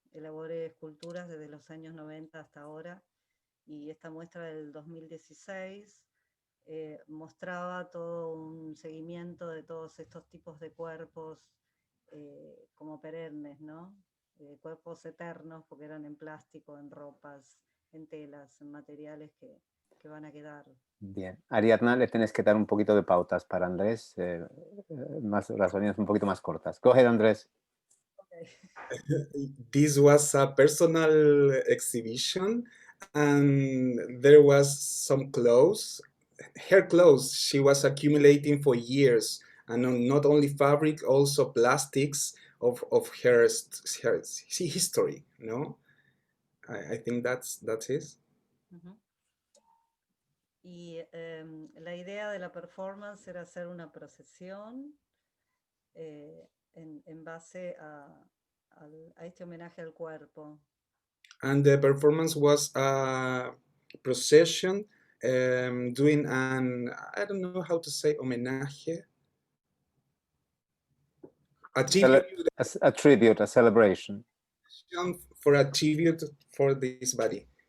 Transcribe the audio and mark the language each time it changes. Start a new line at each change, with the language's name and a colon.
Spanish: Elaboré esculturas desde los años 90 hasta ahora, y esta muestra del 2016 mostraba todo un seguimiento de todos estos tipos de cuerpos como perennes, ¿no? Cuerpos eternos, porque eran en plástico, en ropas, en telas, en materiales que van a quedar. Bien. Ariadna, le tienes que dar un poquito de pautas para Andrés, las líneas un poquito más cortas.
English: Go ahead, Andrés. Okay. This was a personal exhibition, and there was some clothes, her clothes, she was accumulating for years, and not only fabric, also plastics of her history, no? I think that's it. Uh-huh.
Spanish: Y la idea de la performance era hacer una procesión en base a este homenaje al cuerpo.
English: And the performance was a procession, doing an, I don't know how to say, homenaje. A tribute, a celebration. For a tribute for this body.